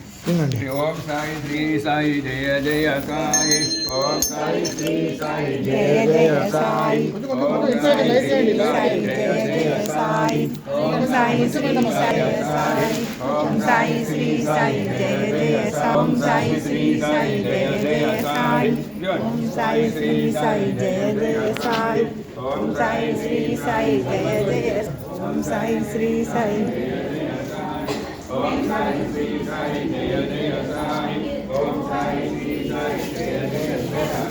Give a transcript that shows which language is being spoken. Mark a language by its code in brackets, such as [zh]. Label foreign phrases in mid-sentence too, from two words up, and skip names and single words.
[sa] ओम साई श्री साई जय जय साई. ओम साई श्री साई जय जय साई. ओम साई श्री साई जय जय साई. ओम साई श्री साई. ओम साई श्री साई जय जय ఓం సాయి శ్రీ సాయి జయ జయ సాయి ఓం సాయి శ్రీ సాయి జయ జయ సాయి ఓం సాయి శ్రీ సాయి జయ జయ ఓం సాయి శ్రీ సాయి ఓం సాయి శ్రీ సాయి జయ జయ సాయి ఓం సాయి శ్రీ సాయి జయ జయ సాయి.